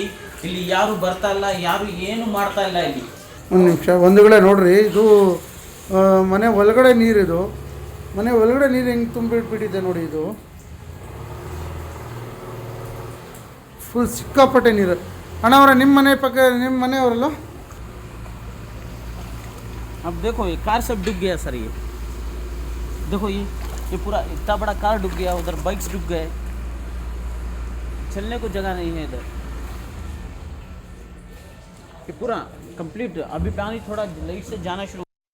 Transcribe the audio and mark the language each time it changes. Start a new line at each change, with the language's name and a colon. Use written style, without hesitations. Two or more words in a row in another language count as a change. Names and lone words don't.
Kannada: ಇಲ್ಲಿ ಯಾರು ಬರ್ತಾ ಇಲ್ಲ, ಯಾರು ಏನು ಮಾಡ್ತಾ ಇಲ್ಲ. ಇಲ್ಲಿ ಒಂದು ನಿಮಿಷ, ಒಂದುಗಡೆ ನೋಡ್ರಿ, ಇದು ಮನೆ ಒಳಗಡೆ ನೀರಿದು. ಮನೆ ಒಳಗಡೆ ನೀರು ಹೆಂಗೆ ತುಂಬಿಟ್ಬಿಟ್ಟಿದೆ ನೋಡಿ. ಇದು ಫುಲ್ ಸಿಕ್ಕಾಪಟ್ಟೆ ನೀರು. ಅಣ್ಣವರ ನಿಮ್ಮ ಮನೆ ಪಕ್ಕ, ನಿಮ್ಮ ಮನೆಯವರಲ್ಲ?
Hindi: अब देखो ये कार सब डूब गया सर. ये देखो, ये पूरा इतना बड़ा कार डूब गया. उधर बाइक्स डूब गए, चलने को जगह नहीं है इधर. ये पूरा कंप्लीट. अभी पानी थोड़ा लाइट से जाना शुरू